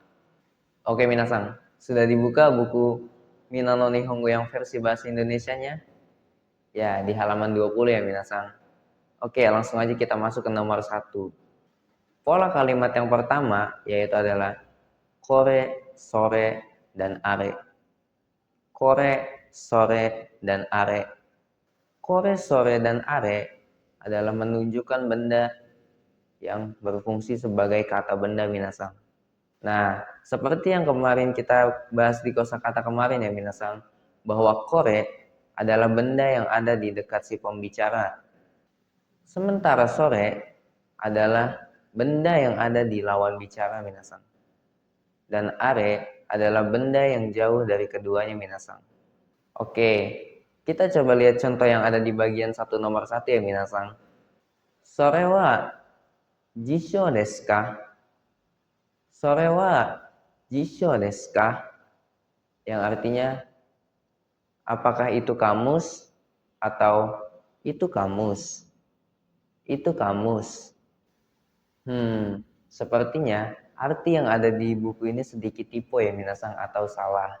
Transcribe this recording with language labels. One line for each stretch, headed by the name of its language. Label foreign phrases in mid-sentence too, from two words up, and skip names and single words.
Indonesian: Oke minasan, sudah dibuka buku Mina no Nihongo yang versi bahasa Indonesianya? Ya, di halaman 20 ya minasan. Oke, langsung aja kita masuk ke nomor 1. Pola kalimat yang pertama yaitu adalah
Japanese: これ、それ,
Indonesian: dan are. Kore, sore, dan are. Kore, sore, dan are adalah menunjukkan benda yang berfungsi sebagai kata benda minasan. Nah, seperti yang kemarin kita bahas di kosakata kemarin ya minasan, bahwa kore adalah benda yang ada di dekat si pembicara. Sementara sore adalah benda yang ada di lawan bicara minasan. Dan are adalah benda yang jauh dari keduanya minasan. Oke, kita coba lihat contoh yang ada di bagian 1 nomor 1 ya minasan.
Japanese: それは辞書ですか? それは辞書ですか?
Indonesian: Yang artinya apakah itu kamus atau itu kamus? Itu kamus. Sepertinya arti yang ada di buku ini sedikit typo ya minasan atau salah.